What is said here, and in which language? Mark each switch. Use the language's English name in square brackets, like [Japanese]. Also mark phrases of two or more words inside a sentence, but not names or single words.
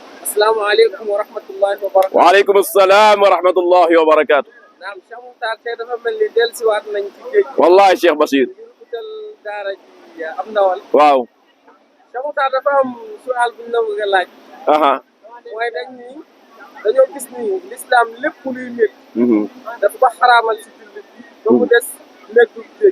[Arabic] السلام عليكم ورحمة الله وبركاته. وعليكم السلام ورحمة الله وبركاته. [Wolof] نعم Cheikh Moukhtar tey dafa mel ni dellusiwaat nañ ci géej gi. wallahi Cheikh Bachir. ngir utal daara ji am ndawal. waaw. Cheikh Moukhtar dafa am sual bu ñu la bëgg a laaj. mooy dañoo gis ni l'islam lépp luy métti. dafa ko xaraamal si jullit bi ba mu des méttul géej.